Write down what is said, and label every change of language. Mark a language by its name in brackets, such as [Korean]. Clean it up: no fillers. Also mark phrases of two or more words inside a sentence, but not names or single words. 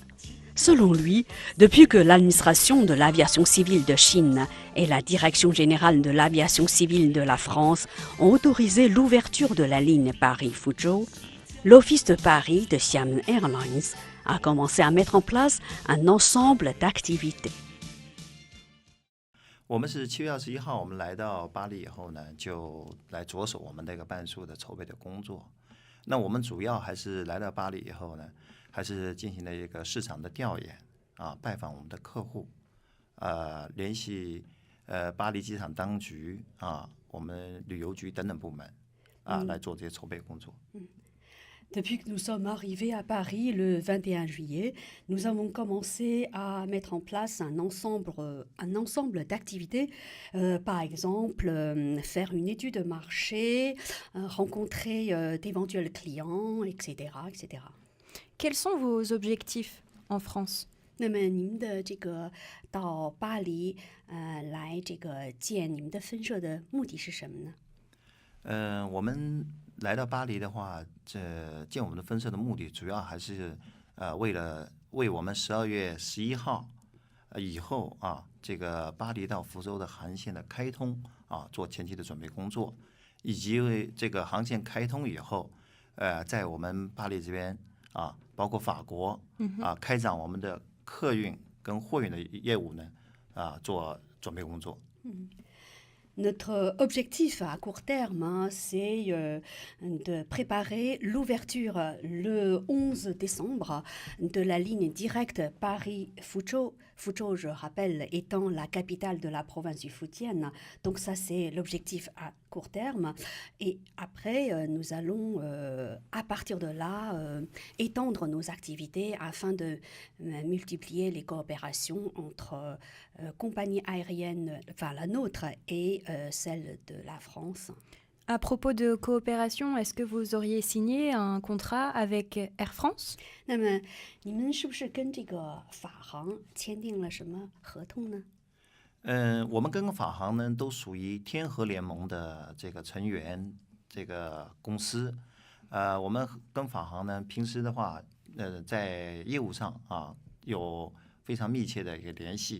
[French] Selon lui, depuis que l'administration de l'aviation civile de Chine et la direction générale de l'aviation civile de la France ont autorisé l'ouverture de la ligne Paris-Fuzhou, l'Office de Paris de Xiamen Airlines a commencé à mettre en place un ensemble d'activités. [Chinese] 我们是7月21号，我们来到巴黎以后呢，就来着手我们这个办事处的筹备的工作。那我们主要还是来到巴黎以后呢，还是进行了一个市场的调研啊，拜访我们的客户，联系巴黎机场当局啊，我们旅游局等等部门啊，来做这些筹备工作。 [French] Depuis que nous sommes arrivés à Paris le 21 juillet, nous avons commencé à mettre en place un ensemble d'activités. Par exemple, faire une étude de marché, rencontrer d'éventuels clients, etc., etc. Quels sont vos objectifs en France? [Chinese] 那么您的这个到巴黎来这个建你们的分社的目的是什么呢？我们来到巴黎的话，建我们的分社的目的主要还是为我们12月11号以后啊，这个巴黎到福州的航线的开通啊，做前期的准备工作，以及为这个航线开通以后，在我们巴黎这边啊，包括法国啊，开展我们的客运跟货运的业务呢啊，做准备工作。 [French] Notre objectif à court terme, c'est de préparer l'ouverture le 11 décembre de la ligne directe Paris-Fuzhou. Fuzhou, je rappelle, étant la capitale de la province du Fujian. Donc ça, c'est l'objectif à court terme. Et après, nous allons, à partir de là, étendre nos activités afin de multiplier les coopérations entre compagnies aériennes, enfin la nôtre et celle de la France. À propos de coopération, est-ce que vous auriez signé un contrat avec Air France? [Chinese] 那么你们是不是跟这个法航签订了什么合同呢？我们跟法航呢都属于天河联盟的这个成员这个公司，我们跟法航呢平时的话，在业务上啊有非常密切的一个联系。